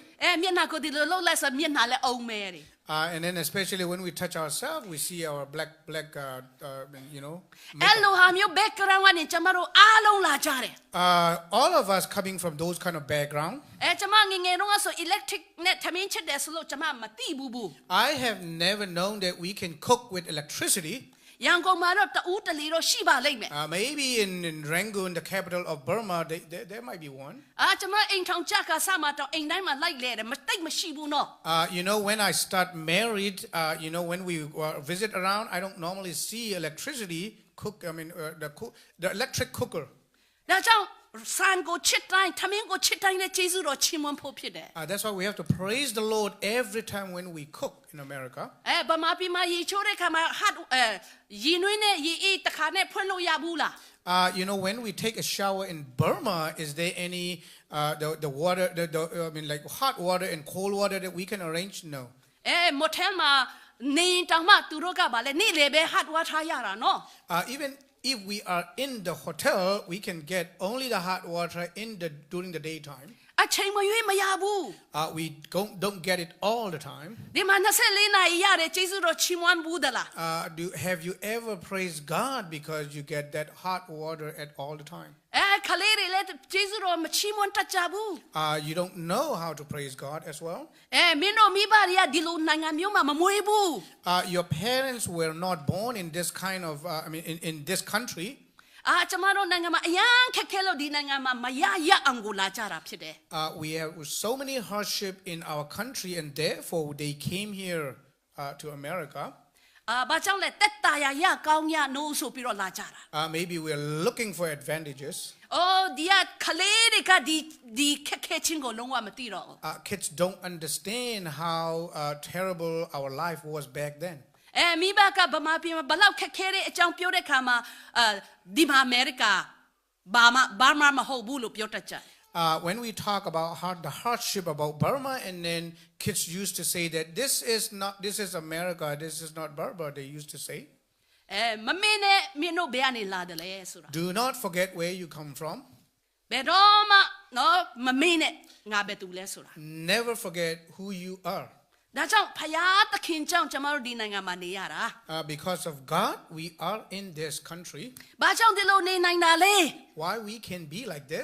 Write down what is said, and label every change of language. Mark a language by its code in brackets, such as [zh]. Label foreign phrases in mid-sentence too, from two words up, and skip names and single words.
[my] မျက်နှာကိုဒီလိုလှုပ်လိုက်ဆိုမျက်နှာလည်းအုံမဲတယ် [en] And then especially when we touch ourselves, we see our black, [my] အဲ့လိုဟာမျိုး background ကနေကျွန်မတို့အားလုံးလာကြတယ် [en] all of us coming from those kind of background. [my] ကျွန်မငယ်ငယ်တုန်းကဆို electric နဲ့ထမင်းချက်တယ်ဆိုလို့ကျွန်မမသိဘူး [en] I have never known that we can cook with electricity. [my] ရန်ကုန်မှာတော့တူးတလီတော့ရှိပါလိမ့်မယ် [en] Maybe in Rangoon, the capital of Burma, there might be one. [my] ကျွန်မအိမ်ထောင်ကြကစမှာတော့အိမ်တိုင်းမှာလိုက်လဲတယ်မတိတ်မရှိဘူးနော် [en] When I start married, when we visit around, I don't normally see electricity cook. The electric cooker. [my] ဒါကြောင့်ဆန်ကိုချစ်တိုင်းထမင်းကိုချစ်တိုင်းနဲ့ကျေးဇူးတော်ချီးမွမ်းဖို့ဖြစ်တယ် [en] That's why we have to praise the Lord every time when we cook in America. [my] ဗမာပြည်မှာရေချိုးတဲ့ခါမှာရေနွေးနဲ့ရေအေးတခါနဲ့ဖွင့်လို့ရဘူးလား [en] When we take a shower in Burma, is there any the water, like hot water and cold water that we can arrange? No. [my] မိုတယ်မှာနေတောင်မှသူတို့ကဗာလဲနေ့လေပဲ [en] hot water [my] ရတာနော် [en] Even if we are in the hotel, we can get only the hot water during the daytime. [my] အချိန်မရွေးမရဘူး [en] We don't get it all the time. [my] ဒီမှာ24နာရီရတယ်ကျေးဇူးတော်ချီးမွမ်းဘူးသလား [en] Have you ever praised God because you get that hot water at all the time? [my] ခလေးတွေလည်းကျေးဇူးတော်မချီးမွမ်းတတ်ကြဘူး [en] You don't know how to praise God as well. [my] မင်းတို့မိဘတွေကဒီလိုနိုင်ငံမျိုးမှာမမွေးဘူး [en] Your parents were not born in this kind of in this country. [my] ကျွန်မတို့နိုင်ငံမှာအရန်ခက်ခဲလို့ဒီနိုင်ငံမှာမရအောင်ကိုလာကြတာဖြစ်တယ် [en] We have so many hardship in our country, and therefore they came here to America. [my] ဘာကြောင့်လဲတက်တာရကောင်းရနိုးဆိုပြီးတော့လာကြတာ [en] Maybe we are looking for advantages. [my] ဒီကခလေးတွေကဒီခက်ခဲချင်းကိုလုံးဝမသိတော့ဘူး [en] Kids don't understand how terrible our life was back then. [my] မိဘကဗမာပြည်မှာဘလောက်ခက်ခဲတဲ့အကြောင်းပြောတဲ့ခါမှာဒီမှာအမေရိကဘာမှမဟုတ်ဘူးလို့ပြောတတ်ကြတယ် [en] When we talk about the hardship about Burma, and then kids used to say that this is America, this is not Burma, they used to say. [my] မမင်းနဲ့မင်းတို့ဘယ်ကနေလာတယ်လဲဆိုတာ [en] Do not forget where you come from. [my] ဘယ်တော့မှနော်မမင်းနဲ့ငါဘယ်သူလဲဆိုတာ [en] Never forget who you are. [my] ဒါကြောင့်ဖယားသခင်ကြောင့်ကျွန်တော်တို့ဒီနိုင်ငံမှာနေရတာ [en] Because of God, we are in this country. [my] ဘာကြောင့်ဒီလိုနေနိုင်တာလဲ [en] Why we can be like this?